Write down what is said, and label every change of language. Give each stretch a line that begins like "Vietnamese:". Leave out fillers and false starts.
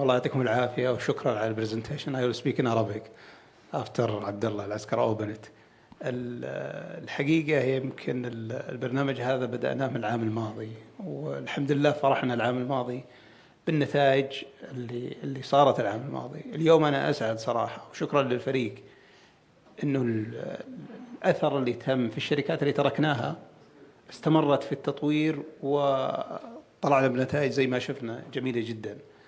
Arabic: الله يعطيكم العافية وشكرا على البرزنتيشن.
English: I will speak in Arabic after عبد الله العسكر open it.
Arabic: الحقيقة يمكن البرنامج هذا بدأناه من العام الماضي، والحمد لله فرحنا العام الماضي بالنتائج اللي صارت العام الماضي. اليوم أنا أسعد صراحة، وشكرا للفريق، إنه الأثر اللي تم في الشركات اللي تركناها استمرت في التطوير وطلعنا بنتائج زي ما شفنا جميلة جدا.